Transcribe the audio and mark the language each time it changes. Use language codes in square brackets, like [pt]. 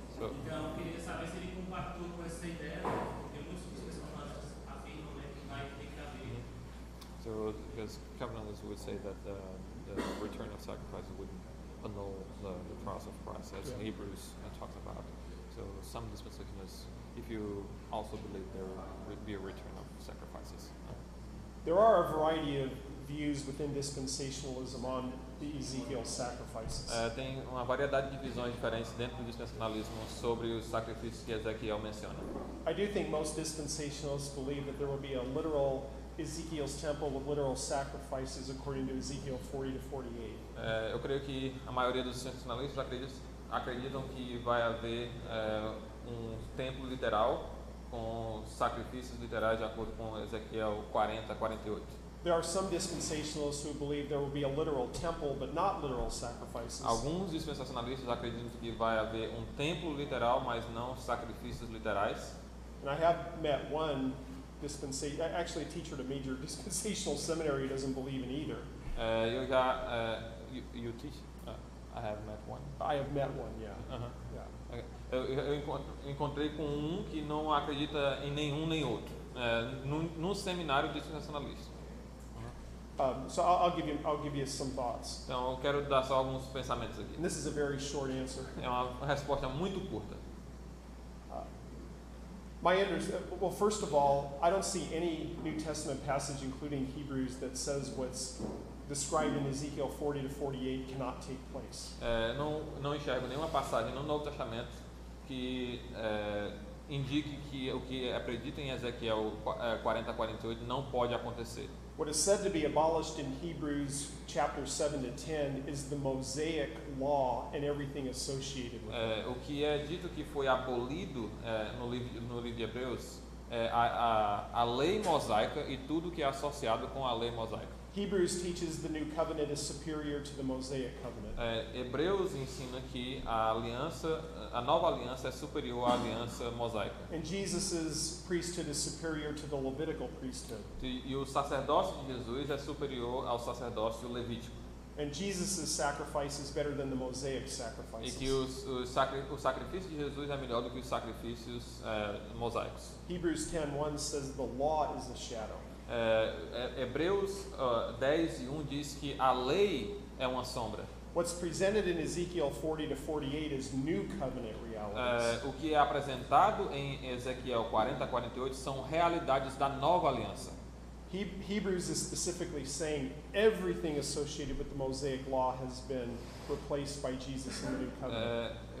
[pt] Então, eu queria saber se ele compactou com essa ideia, porque muitos dos personagens afirmam, né, que vai ter que haver. [en] So, because covenantalists would say that the return of sacrifice would annul the cross of Christ, as Hebrews talks about. So, some dispensationalists, if you also believe there would be a return of sacrifices. There are a variety of views within dispensationalism on the Ezekiel sacrifices. [pt] Tem uma variedade de visões diferentes dentro do dispensacionalismo sobre os sacrifícios que Ezequiel menciona. [en] I do think most dispensationalists believe that there will be a literal Ezekiel's temple with literal sacrifices according to Ezekiel 40 to 48. [pt] Eu creio que a maioria dos dispensacionalistas acreditam que vai haver um templo literal com sacrifícios literais de acordo com Ezequiel 40 a 48. [en] There are some dispensationalists who believe there will be a literal temple but not literal sacrifices. [pt] Alguns dispensacionalistas acreditam que vai haver um templo literal, mas não sacrifícios literais. [en] And I have met one actually a teacher at a major dispensational seminary who doesn't believe in either. [pt] Eu já [en] you teach? I have met one. I have met one, yeah. Yeah. [pt] Eu encontrei com que não acredita em nenhum nem outro, num seminário dispensacionalista. [en] So I'll give you some thoughts. [pt] Então eu quero dar só alguns pensamentos aqui. [en] And this is a very short answer. [pt] É uma resposta muito curta. [en] Well, first of all, I don't see any New Testament passage, including Hebrews, that says what's described in Ezekiel 40 to 48 cannot take place. [pt] Não enxergo nenhuma passagem no Novo Testamento que indique que o que é predito em Ezequiel 40 a 48 não pode acontecer. [en] What is said to be abolished in Hebrews chapter 7 to 10 is the Mosaic law and everything associated with it. [pt] O que é dito que foi abolido no livro de Hebreus é a lei mosaica e tudo que é associado com a lei mosaica. [en] Hebrews teaches the new covenant is superior to the Mosaic covenant. [pt] Hebreus ensina que a nova aliança é superior à aliança mosaica. [en] And Jesus's priesthood is superior to the Levitical priesthood. [pt] E o sacerdócio de Jesus é superior ao sacerdócio levítico. [en] And Jesus' sacrifice is better than the Mosaic [pt] E [en] sacrifices. [pt] que o sacrifício de Jesus é melhor do que os sacrifícios mosaicos. [en] Hebrews 10:1 says the law is a shadow. [pt] Hebreus 10:1 diz que a lei é uma sombra. [en] What's presented in Ezekiel 40 to 48 is new covenant realities. [pt] O que é apresentado em Ezequiel 40 a 48 são realidades da nova aliança. [en] Hebrews is specifically saying everything associated with the Mosaic law has been replaced by Jesus in the new covenant.